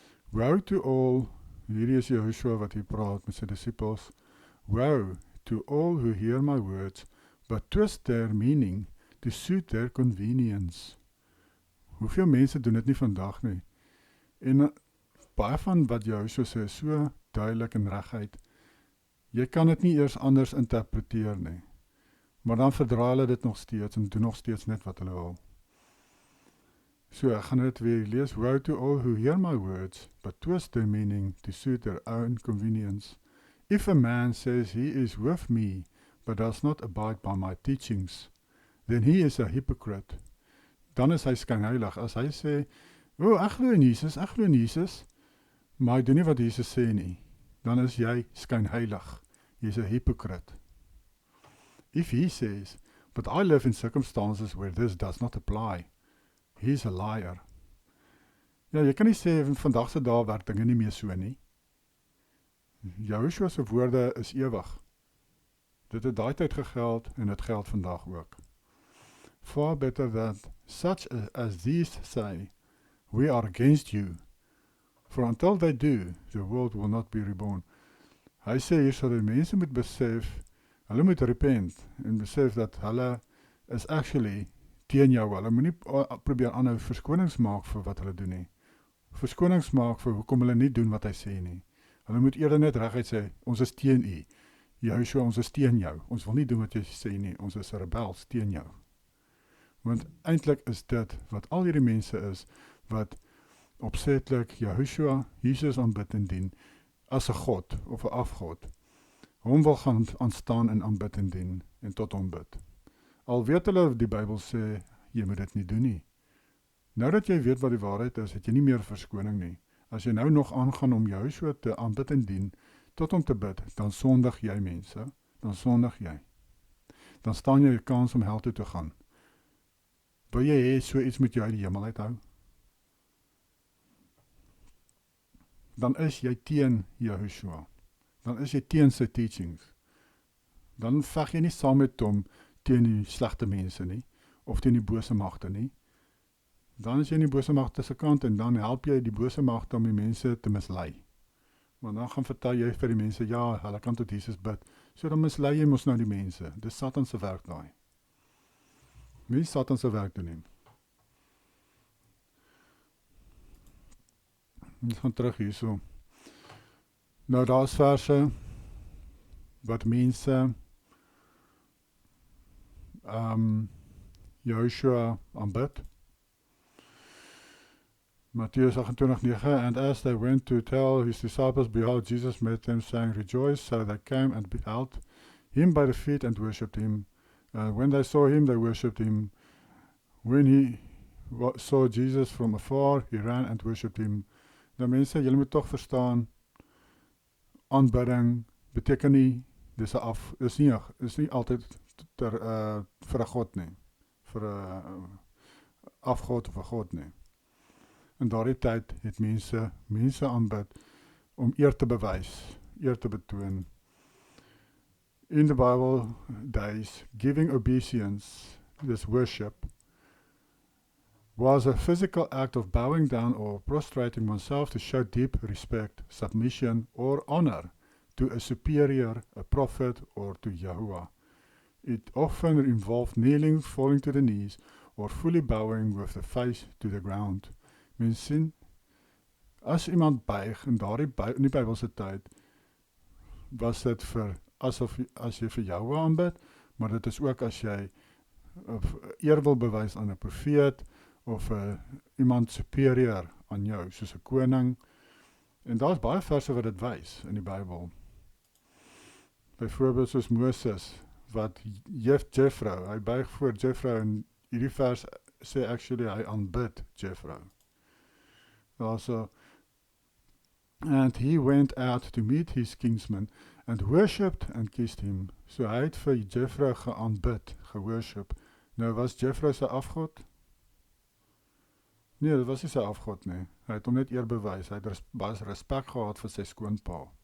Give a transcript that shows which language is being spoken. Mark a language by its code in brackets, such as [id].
[en] Woe to all, [af] hierdie is Joshua wat hier praat met sy disciples, [en] woe to all who hear my words, but twist their meaning to suit their convenience. [af] Hoeveel mense doen dit nie vandag nie? En baie van wat Joshua sê is so duidelik en reguit. Jy kan dit nie eers anders interpreteer nie. Maar dan verdra hulle dit nog steeds en doen nog steeds net wat hulle wil. So, ek gaan dit weer lees. [en] Woe to all who hear my words, but twist their meaning to suit their own convenience. If a man says he is with me, but does not abide by my teachings, then he is a hypocrite. [af] Dan is hy skynheilig. As hy sê, ek glo in Jesus, maar hy doen nie wat Jesus sê nie, dan is jy skynheilig. Jy is 'n hypocrite. [en] If he says, but I live in circumstances where this does not apply, he is a liar. [af] Ja, jy kan nie sê, vandag se dae werk dinge nie meer so nie. Joshua se woorde is ewig. Dit het daai tyd gegeld en dit geld vandag ook. [en] Far better that such as these say, we are against you. For until they do, the world will not be reborn. [af] Hy sê hier so dat mense moet besef, hulle moet repent en besef dat hulle is actually teen jou. Hulle moet nie probeer aanhou verskonings maak vir wat hulle doen nie. Verskonings maak vir hoekom hulle nie doen wat hy sê nie. Hulle moet eerder net reguit sê, ons is teen u. Joshua, ons is teen jou. Ons wil nie doen wat jy sê nie. Ons is rebels teen jou. Want eintlik is dit wat al hierdie mense is, wat opsetlik Joshua, Jesus aanbid en dien, as 'n god of 'n afgod. Hom wil gaan aanstaan en aanbid en dien, en tot hom bid. Al weet hulle, die Bybel sê, jy moet dit nie doen nie. Nou dat jy weet wat die waarheid is, het jy nie meer verskoning nie. As jy nou nog aangaan om Joshua te aanbid en dien, tot hom te bid, dan sondig jy mense, dan sondig jy. Dan staan jy 'n kans om hel toe te gaan. Wil jy hê so iets met jou uit die hemel uithou? Dan is jy teen Joshua. Dan is jy teen sy teachings. Dan veg jy nie saam met hom teen die slegte mense nie, of teen die bose magte nie. Dan is jy in die bose magte se kant en dan help jy die bose magte om die mense te mislei. Want dan gaan vertel jy vir die mense, ja, hulle kan tot Jesus bid, So dan mislei jy mos nou die mense. Dis Satan se werk daai. Wie Satan se werk doen nie. Ons gaan terug hierso. Nou daar's verse wat mense Joshua aanbid. [en] Matthew 28:9, and as they went to tell his disciples, behold, Jesus met them, saying, rejoice. So they came and beheld him by the feet and worshipped him. When they saw him, they worshipped him. When he saw Jesus from afar, he ran and worshipped him. [af] Nou mense, julle moet tog verstaan, aanbidding beteken nie, is nie altyd vir 'n God nie, vir 'n afgod of 'n God nie. In daardie tyd het mense aanbid om eer te bewys, eer te betoon. [en] In the Bible days, giving obeisance, this worship, was a physical act of bowing down or prostrating oneself to show deep respect, submission, or honor to a superior, a prophet, or to Yahuwah. It often involved kneeling, falling to the knees, or fully bowing with the face to the ground. [af] Mens sien, as iemand buig in die Bybelse tyd, was dit as jy vir Yahuwah aanbid, maar dit is ook as jy eer wil bewys aan 'n profeet, of iemand superior aan jou, soos 'n koning. En daar's baie verse wat dit wys in die Bybel. Byvoorbeeld soos Moses, wat Jethro, hy buig voor Jethro, en hierdie vers sê actually hy aanbid Jethro. [en] Also, and he went out to meet his kinsman and worshipped and kissed him. [af] So hy het vir Jethro geaanbid, geworship. Nou was Jethro sy afgod? Nee, dit was nie sy afgod nie. Hy het hom net eer bewys. Hy het baie respek gehad vir sy skoonpa.